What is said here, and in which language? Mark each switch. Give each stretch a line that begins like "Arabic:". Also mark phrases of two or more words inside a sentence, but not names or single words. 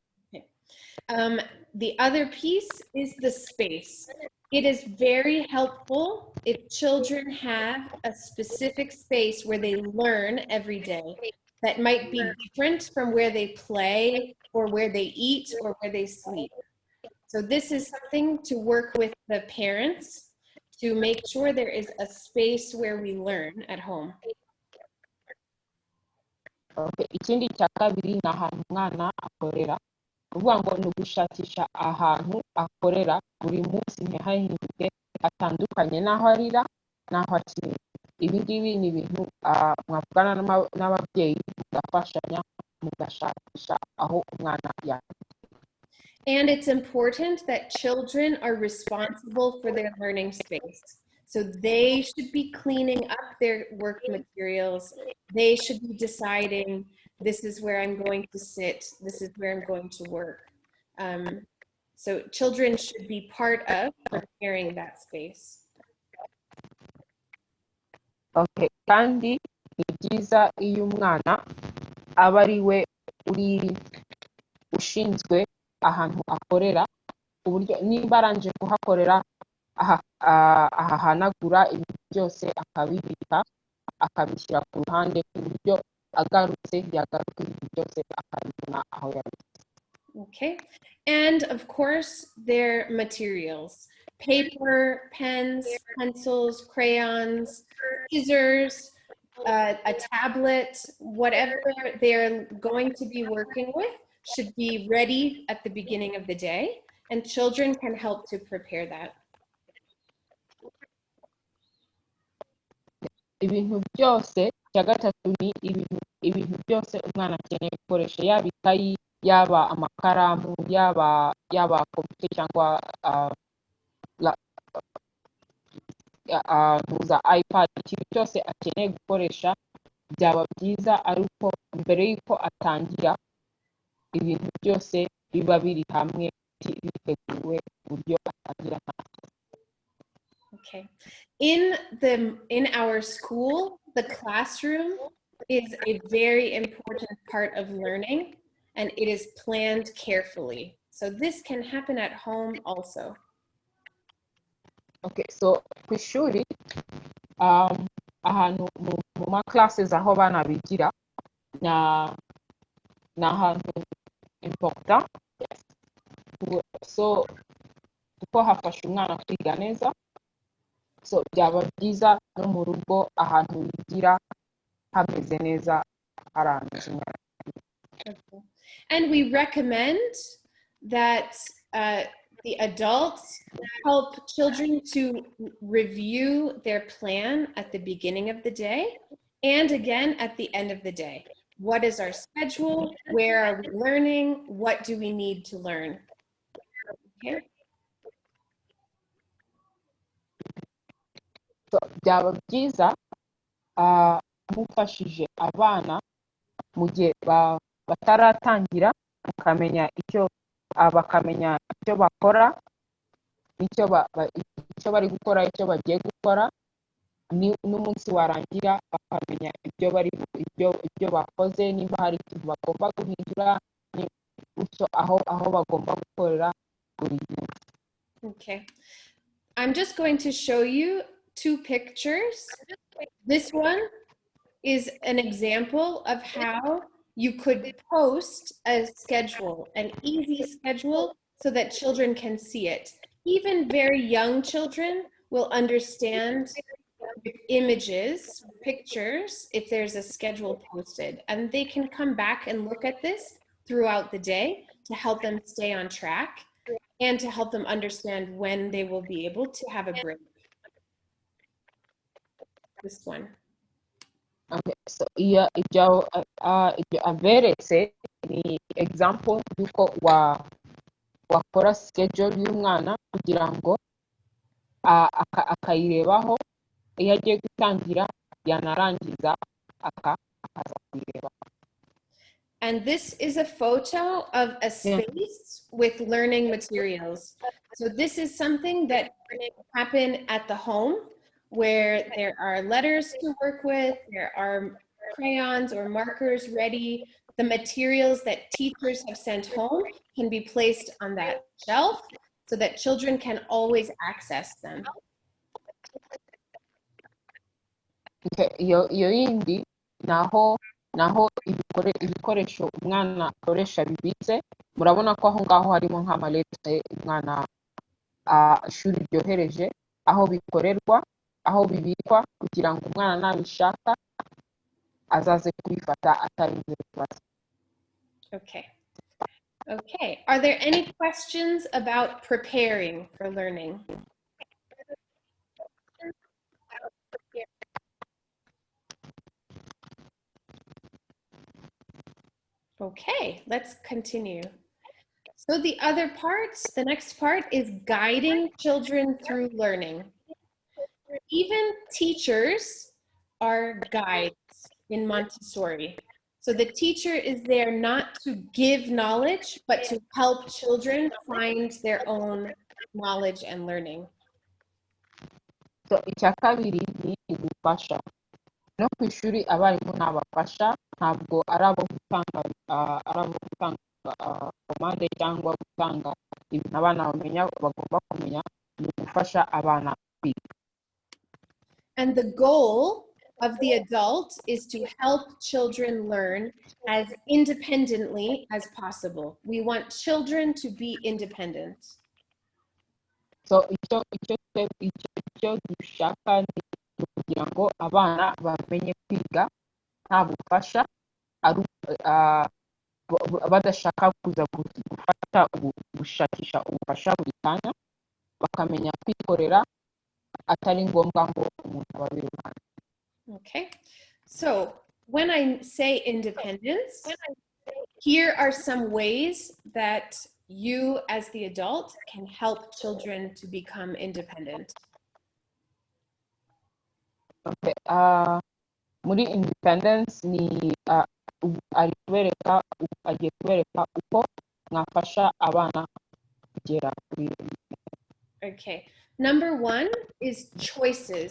English: The other piece is the space. It is very helpful if children have a specific space where they learn every day that might be different from where they play or where they eat or where they sleep. So this is something to work with the parents to make sure there is a space where we learn at home. Okay.
Kinyarwanda: Ikindi cya kabiri ni ahantu umwana akorera. Uvuga ngo ni ugushakisha ahantu akorera buri munsi ntihahinduke, atandukanye n'aho arira n'aho akina. Ibi ngibi ni ibintu mwavugana n'ababyeyi mugafashanya mugashakisha aho umwana yakorera.
English: And it's important that children are responsible for their learning space. So they should be cleaning up their work materials. They should be deciding, this is where I'm going to sit, this is where I'm going to work. So children should be part of preparing that space. Okay.
Kinyarwanda: Kandi ni byiza iyo umwana aba ari we uri ushinzwe ahantu akorera, uburyo niba aranje kuhakorera ahahanagura ibintu byose akabibika akabishyira ku ruhande ku buryo agarutse yagaruka ibintu byose akabibona aho yabitse.
English: Okay, and of course their materials: paper, pens, pencils, crayons, scissors, a tablet, whatever they're going to be working with should be ready at the beginning of the day, and children can help to prepare that.
Kinyarwanda: Ibintu byose cya gatatu ni ibintu byose umwana akeneye gukoresha, yaba ikayi, yaba amakaramu, yaba computer cyangwa za iPad, ikintu cyose akeneye gukoresha byaba byiza ariko mbere y'uko atangira ibintu byose biba biri hamwe biteguwe uburyo atangira.
English: Okay. In our school, the classroom is a very important part of learning, and it is planned carefully. So this can happen at home also.
Kinyarwanda: Okay, so ku ishuri ahantu mu ma classes aho bana bigira na ahantu important.
English: Yes.
Kinyarwanda: so kuko hafasha umwana kwiga neza, so byaba byiza no mu rugo ahantu yigira hameze neza haranze.
English: Okay. And we recommend that the adults help children to review their plan at the beginning of the day and again at the end of the day. What is our schedule? Where are we learning? What do we need to learn? Okay.
Kinyarwanda: So byaba byiza mufashije abana mu gihe bataratangira bakamenya icyo bakora, icyo bari gukora, icyo bagiye gukora, n'umunsi warangira bakamenya ibyo bakoze, niba hari ikintu bagomba guhindura, aho bagomba gukorera buri gihe.
English: Okay. I'm just going to show you two pictures. This one is an example of how you could post a schedule, an easy schedule, so that children can see it. Even very young children will understand with images, pictures, if there's a schedule posted, and they can come back and look at this throughout the day to help them stay on track and to help them understand when they will be able to have a break. This one.
Kinyarwanda: Okay, so ibyo aberetse ni example yuko wakora schedule y'umwana kugira ngo akayirebaho iyo agiye gutangira yanarangiza akaza kuyireba.
English: And this is a photo of a space with learning materials. So this is something that can happen at the home, where there are letters to work with, there are crayons or markers ready. The materials that teachers have sent home can be placed on that shelf so that children can always access them.
Kinyarwanda: Okay, iyo yindi naho ibikoresho umwana akoresha bibitse, murabona ko aho ngaho harimo nk'amalete umwana ishuri ryohereje, aho bikorerwa, aho bibikwa kugira ngo umwana nabishaka azaze kubifata atarinze kubaza.
English: Okay. Okay. Are there any questions about preparing for learning? Okay, let's continue. So the next part is guiding children through learning. Even teachers are guides in Montessori. So the teacher is there not to give knowledge, but to help children find their own knowledge and learning.
Kinyarwanda: So icya kabiri ni gufasha. No ku ishuri abarimu n'abafasha, ntabwo ari abo gutanga komande cyangwa gutanga ibintu abana bagomba kumenya, ni gufasha abana kwiga.
English: And the goal of the adult is to help children learn as independently as possible. We want children to be independent.
Kinyarwanda: So icyo dushaka ni kugira ngo abana bamenye kwiga nta bufasha, badashaka kuza gushakisha ubufasha buri kanya, bakamenya kwikorera atari ngombwa ngo umuntu ababiruhane.
English: Okay, so when I say independence, here are some ways that you as the adult can help children to become independent.
Kinyarwanda: Okay, muri independence ni agiye kubereka uko mwafasha abana kugera kuri.
English: Okay, number one is choices.